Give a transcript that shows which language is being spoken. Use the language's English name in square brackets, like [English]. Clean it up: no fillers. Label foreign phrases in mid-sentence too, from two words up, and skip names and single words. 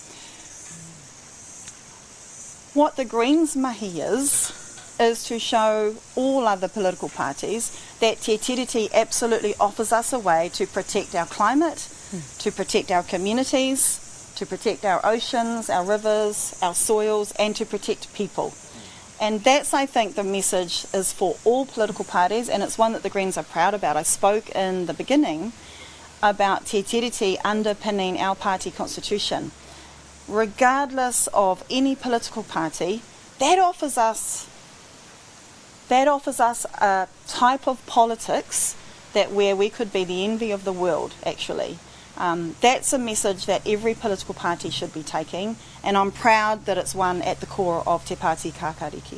[English] What the Greens mahi is to show all other political parties that Te Tiriti absolutely offers us a way to protect our climate, to protect our communities, to protect our oceans, our rivers, our soils, and to protect people. And that's, I think, the message is for all political parties, and it's one that the Greens are proud about. I spoke in the beginning about te tiriti underpinning our party constitution. Regardless of any political party, that offers us a type of politics that where we could be the envy of the world, actually. That's a message that every political party should be taking, and I'm proud that it's one at the core of Te Pāti Kākāriki.